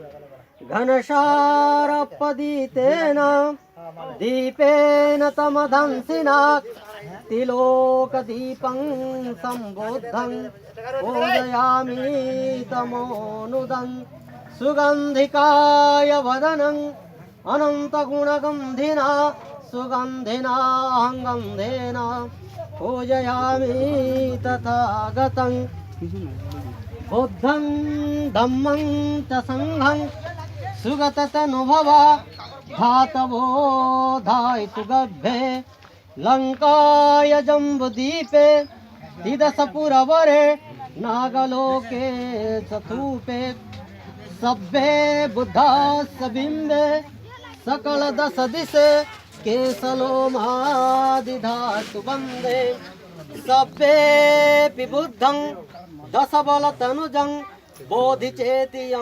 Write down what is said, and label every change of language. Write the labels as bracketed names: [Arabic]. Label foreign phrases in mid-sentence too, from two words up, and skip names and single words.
[Pali] घनसारपदितेन दीपेन तमदंसिना तिलोकदीपं सम्बोद्धं पूजयामि तमोनुदं सुगन्धिकाय वदनं अनन्तगुणगन्धिना सुगन्धिना गन्धेन पूजयामि तथागतं बुद्धं धम्मं च संघं सुगततनुभवा धातवो धायितु गभ्ये लङ्काय जम्बुदीपे तिदशपुरवरे नागलोके चतुपे सभ्ये बुद्धास्य बिम्बे सकल दश दिशे केशलोमादिधातु वन्दे सभ्येऽपि बुद्धं दशबलतनुजं बोधिचेतियं